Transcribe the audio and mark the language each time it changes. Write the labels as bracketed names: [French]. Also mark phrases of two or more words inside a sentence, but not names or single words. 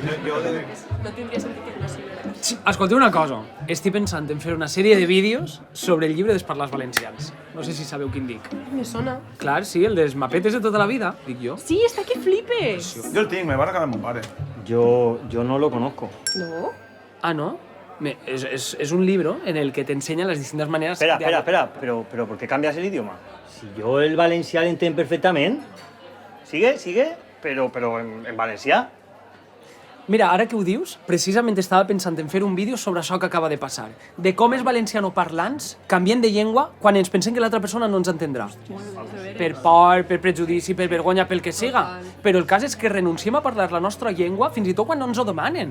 [Catalan] No tindria sentit que no sigui. Escolteu una cosa, estic pensant en fer una sèrie de vídeos sobre el llibre dels parlars valencians. No sé si sabeu quin dic. Me sona. Clar, sí, el dels mapetes de tota la vida, dic jo. Sí, està que flipes. Yo el tinc, me va a regalar mon pare. [Spanish] Yo no lo conozco. No? Ah, ¿no? Es un libro en el que te enseña las distintas maneras Espera, pero ¿por qué cambias el idioma? [Catalan] Si yo el valencià l'entenc perfectament. [Spanish] Sigue, pero en valencià. [Catalan] Mira, ara que ho dius, precisament estava pensant en fer un vídeo sobre això que acaba de passar. De com els valencianoparlants canvien de llengua quan ens pensem que l'altra persona no ens entendrà. Per por, per prejudici, per vergonya, pel que siga. Però el cas és que renunciem a parlar la nostra llengua fins i tot quan no ens ho demanen.